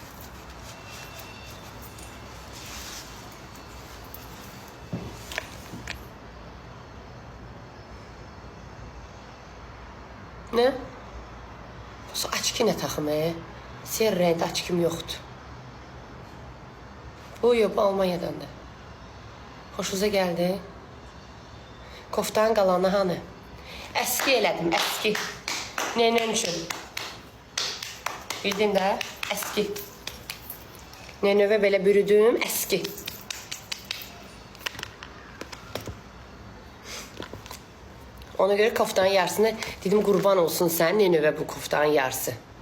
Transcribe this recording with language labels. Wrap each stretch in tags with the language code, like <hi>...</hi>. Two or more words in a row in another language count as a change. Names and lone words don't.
<tr>Ne? Bu açki ne takımı? Siyar renkli açkim yoktu. Bu yok, Almanya'dan da. Hoşunuza geldi.</tr> <az>Koftanın qalanı hanı? Əski elədim, əski. Neylə üçün? Bildin də, əski. Neyinövə belə bürüdüm, əski. Ona göre koftanın yarısını dedim, qurban olsun sən, Neyinövə bu koftanın yarısı.</az>